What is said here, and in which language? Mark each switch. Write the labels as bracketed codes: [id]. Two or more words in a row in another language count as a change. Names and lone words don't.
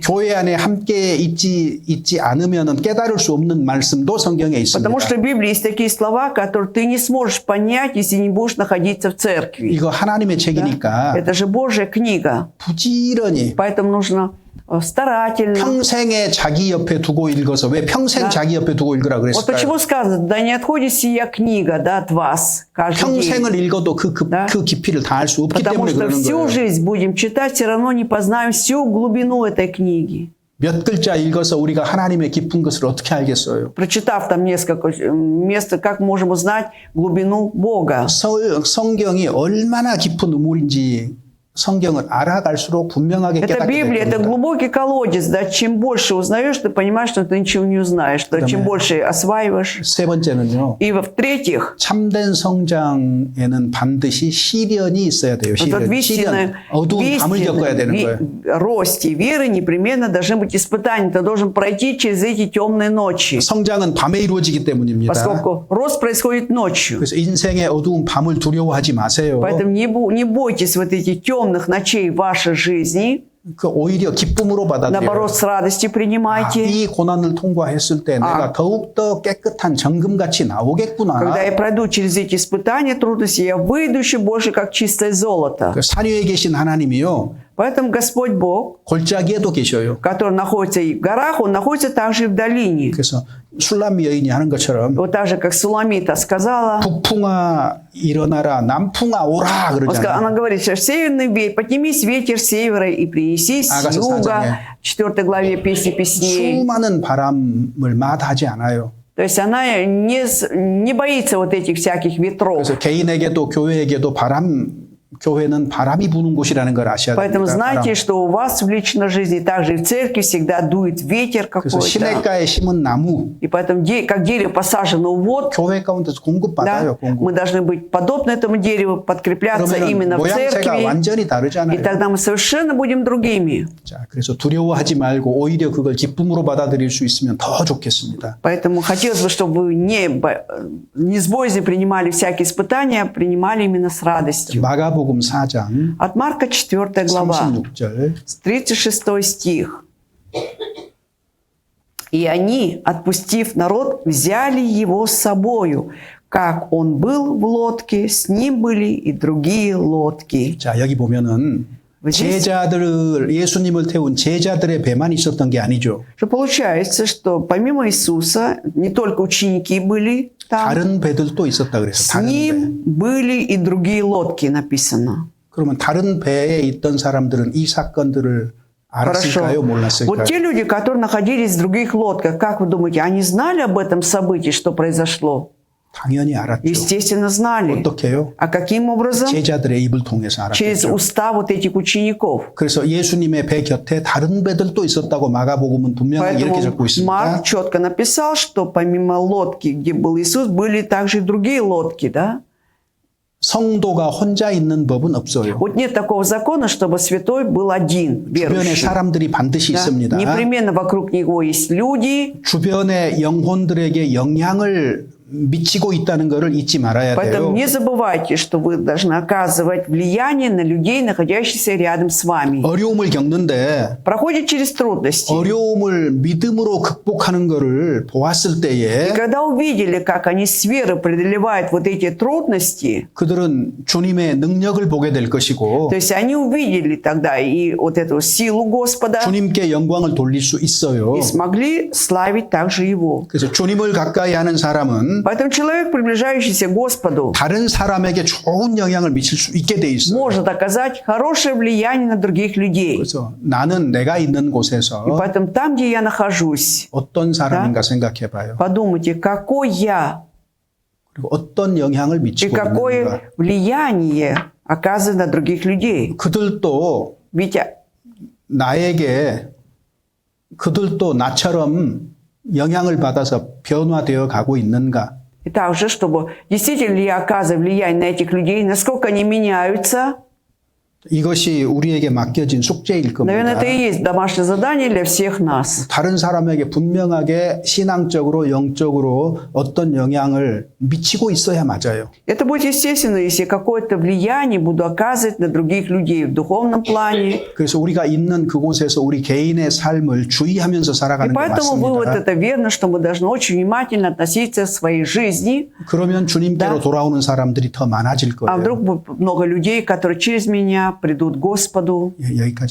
[ko] 교회 안에 함께 있지 않으면 깨달을 수 없는 말씀도 성경에 있습니다. [ru] Потому что в Библии есть такие слова, которые ты не сможешь понять, если не будешь находиться в церкви. [ko] 이거 하나님의 책이니까 [ru] Это же Божья книга. [ko] 부지런히 [ru] Поэтому нужно старательно. [ko] 평생에 자기 옆에 두고 읽어서 왜 평생 자기 옆에 두고 읽으라 [ru] Вот [ko] 그랬을까요? [ru] почему сказано, да не отходит сия книга, да, от вас каждый день. [ko] 평생을 읽어도 그 [ru] Да. [ko] 깊이를 다 알 수 없기 [ru] Потому [ko] 때문에 [ru] что [ko] 그러는 [ru] всю [ko] 거예요. [ru] жизнь будем читать, все равно не познаем всю глубину этой книги. [ko] 몇 글자 읽어서 우리가 하나님의 깊은 것을 어떻게 알겠어요? [ru] Прочитав там несколько мест, как можем узнать глубину Бога? [ko] 성경이 얼마나 깊은 우물인지 성경을 알아갈수록 분명하게 [ru] Это [ko] 깨닫게 [ru] Библия, это [ko] 됩니다. [ru] глубокий колодец, да, чем больше узнаешь, ты понимаешь, что ты ничего не узнаешь, что чем больше осваиваешь. [ko] 세 번째는요. [ru] И в-третьих, [ko] 참된 성장에는 반드시 시련이 있어야 돼요. [ru] вот в [ko] 시련. 어두운 밤을 겪어야 되는 거예요. [ru] росте веры непременно должны быть испытания. Ты должен пройти через эти темные ночи, [ko] 성장은 밤에 이루어지기 때문입니다. [ru] поскольку рост происходит ночью. [ko] 그래서 인생의 어두운 밤을 두려워하지 마세요. [ru] Поэтому не бойтесь вот этих темных ночей вашей жизни. [ko] 그 오히려 기쁨으로 받아들여요. [ru] Наоборот, с радостью принимайте. [ko] 이 고난을 통과했을 때 내가 더욱더 깨끗한 정금같이 나오겠구나. [ru] Когда я пройду через эти испытания, трудности, я выйду еще больше, как чистое золото. [ko] 그 산 위에 계신 하나님이요. [ru] Поэтому Господь Бог, [ko] 골짜기에도 계셔요. [ru] который находится и в горах, Он находится также и в долине. [ko] 그래서 술람 여인이 하는 것처럼 [ru] Вот так же, как Суламита сказала, [ko] 북풍아 일어나라 남풍아 오라 그러잖아요. [ru] она говорит, что северный ветер, поднимись ветер с севера и принеси с [ko] 아가서 [ru] юга, [ko] 사장에. [ru] в 4 главе Песни песней. [ko] 수많은 바람을 마다하지 않아요. [ru] То есть она не боится вот этих всяких ветров. [ko] 그래서 개인에게도 교회에게도 교회는 바람이 부는 곳이라는 걸 아셔야 [ru] Поэтому [ko] 됩니다. [ru] знайте, что у вас в личной жизни, также и в церкви всегда дует ветер [ko] 그래서 [ru] какой-то. [ko] 시냇가에 심은 나무 [ru] И поэтому, как дерево посажено у вод, [ko] 교회 가운데서 공급받아요. [ru] да, мы должны быть подобны этому дереву, подкрепляться [ko] 그러면 [ru] именно в [ko] 모양새가 [ru] церкви. [ko] 완전히 [ru] И [ko] 다르잖아요. [ru] тогда мы совершенно будем другими. [ko] 자, 그래서 두려워하지 말고 오히려 그걸 기쁨으로 받아들일 수 있으면 더 좋겠습니다. [ru] Поэтому хотелось бы, чтобы вы не с боязнью принимали всякие испытания, а принимали именно с радостью. [ko] 마가복음 4장 [ru] От Марка 4 глава, [ko] 36절 [ru] 36 стих. «И они, отпустив народ, взяли его с собою. Как он был в лодке, с ним были и другие лодки». [ko] 자, 여기 보면은 예수님을 태운 제자들의 배만 있었던 게 아니죠. [ru] Что получается, что помимо Иисуса не только ученики были там, [ko] 다른 배들도 있었다 그래서 [ru] с [ko] 다른 배. [ru] ним были и другие лодки, написано. [ko] 그러면 다른 배에 있던 사람들은 이 사건들을 알았을까요? [ru] Вот [ko] 몰랐을까요? [ru] те люди, которые находились в других лодках, как вы думаете, они знали об этом событии, что произошло? [ko] 당연히 알았죠. [ru] Естественно, знали. [ko] 어떻게 해요? [ru] А каким образом? [ko] 제자들의 입을 통해서 [ru] Через [ko] 알았겠죠. [ru] уста вот этих учеников. [ko] 그래서 예수님의 배 곁에 다른 배들도 있었다고 마가복음은 분명하게 이렇게 적고 [ru] Поэтому [ko] 있습니다. [ru] Марк четко написал, что помимо лодки, где был Иисус, были также и другие лодки, да? [ko] 성도가 혼자 있는 법은 없어요. [ru] Вот нет такого закона, чтобы святой был один, [ko] 주변에 [ru] верующий. [ko] 사람들이 반드시 [ru] Да? [ko] 있습니다. [ru] Непременно вокруг него есть люди, [ko] 주변의 영혼들에게 영향을 미치고 있다는 것을 잊지 말아야 [ru] поэтому [ko] 돼요. [ru] не забывайте, что вы должны оказывать влияние на людей, находящихся рядом с вами. [ko] 어려움을 겪는데 [ru] Проходит через трудности. [ko] 어려움을 믿음으로 극복하는 것을 보았을 [ru] И [ko] 때에 [ru] когда увидели, как они с верой преодолевают вот эти трудности, [ko] 그들은 주님의 능력을 보게 될 것이고 [ru] то есть они увидели тогда и вот эту силу Господа, [ko] 주님께 영광을 돌릴 수 있어요. [ru] и смогли славить также Его. [ko] 그래서 주님을 가까이 하는 사람은 [ru] Поэтому человек, приближающийся к Господу, [ko] 다른 사람에게 좋은 영향을 미칠 수 있게 돼 있어요. [ru] может оказать хорошее влияние на других людей. [ko] 그래서 나는 내가 있는 [ru] И [ko] 곳에서 [ru] поэтому там, где я нахожусь, [ko] 어떤 사람인가 생각해 봐요. [ru] подумайте, какой я [ko] 그리고 어떤 영향을 [ru] и [ko] 미치고 있는가. [ru] какое влияние оказываю на других людей. [ko] 그들도 [ru] Ведь [ko] 그들도 나처럼 영향을 받아서 변화되어 가고 있는가. [ru] и также, чтобы действительно ли я оказываю влияние на этих людей, насколько они меняются, [ko] 이것이 우리에게 맡겨진 숙제일 [ru] Наверное, [ko] 겁니다. [ru] это и есть домашнее задание для всех нас. [ko] 다른 사람에게 분명하게 신앙적으로 영적으로 어떤 영향을 미치고 있어야 맞아요. [ru] Это будет естественно, если какое-то влияние буду оказывать на других людей в духовном плане. [ko] 그래서 우리가 있는 그곳에서 우리 개인의 삶을 주의하면서 [ru] И [ko] 살아가는 게 [ru] поэтому вывод [ko] 맞습니다. [ru] это верно, что мы должны очень внимательно относиться к своей жизни. [ko] 그러면 주님께로 [ru] Да. [ko] 돌아오는 사람들이 더 많아질 [ru] А [ko] 거예요. [ru] вдруг будет много людей, которые через меня придут к Господу. [ko] 예, 여기까지